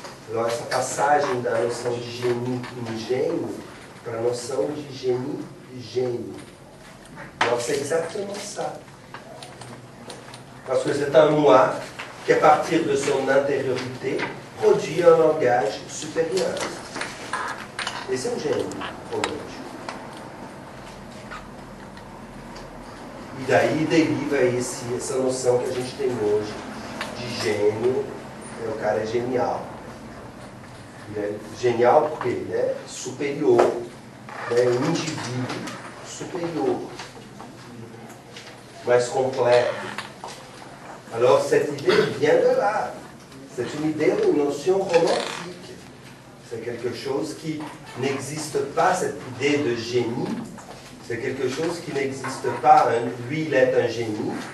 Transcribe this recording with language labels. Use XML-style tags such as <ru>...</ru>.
<pt>Alors, essa passagem da noção de génie, ingênio, para a noção de génie, gênio.</pt> <fr>Alors, c'est exactement ça. Parce que c'est un moi qui, à partir de son intériorité, produit un langage supérieur.</fr> <pt>Esse é um gênio, realmente. E daí deriva essa noção que a gente tem hoje de gênio, o cara é genial. Ele é genial porque ele é superior, é um indivíduo superior, mais completo.</pt> <fr>Alors cette idée vient de là. C'est une idée, une notion romantique. C'est quelque chose qui n'existe pas, cette idée de génie. C'est quelque chose qui n'existe pas. Lui, il est un génie.</fr>